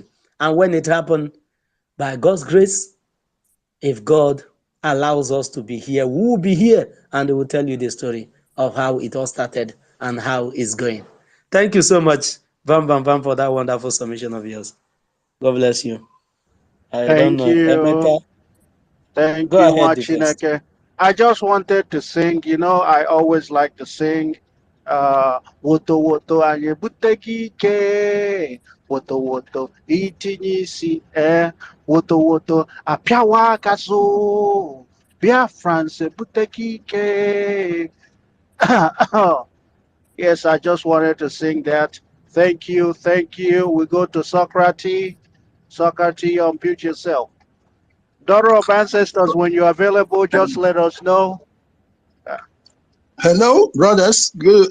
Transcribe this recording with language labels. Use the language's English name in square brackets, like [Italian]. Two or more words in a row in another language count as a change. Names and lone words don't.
[English] And when it happens, by God's grace, if God allows us to be here, we will be here and we will tell you the story of how it all started and how it's going. Thank you so much, Bam Bam Bam, for that wonderful submission of yours. God bless you. I don't Thank know. you. Emeka, Thank go you, ahead the first. Machineke. I just wanted to sing. I always like to sing. Woto woto anye buteki ke. Woto woto itinye isi Woto woto apiawa kaso. BIAFRANS buteki ke. Yes, I just wanted to sing that. Thank you, thank you. We go to Socrates. Socrates, unmute yourself. Daughter of ancestors, when you're available, just let us know. Hello, brothers. Good.